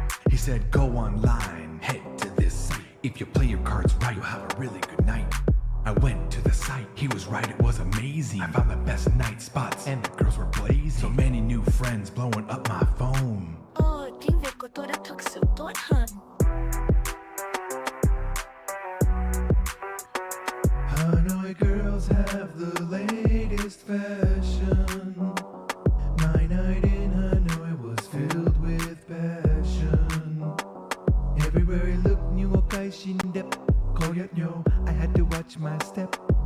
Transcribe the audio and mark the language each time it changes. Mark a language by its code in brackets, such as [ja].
[en] He said, go online, head to this site. If you play your cards right, you'll have a really good night. I went to the site, he was right, it was amazing. I found the best night spots, and the girls were blazing. So many new friends blowing up my phone. [vi] Tiếng Việt của tôi đã thực sự tốt hơn. [en] Hanoi girls have the latest fashion. My night in Hanoi was filled with passion. Everywhere I looked, new okay shin dep. Koyatnyo, I had to watch my step.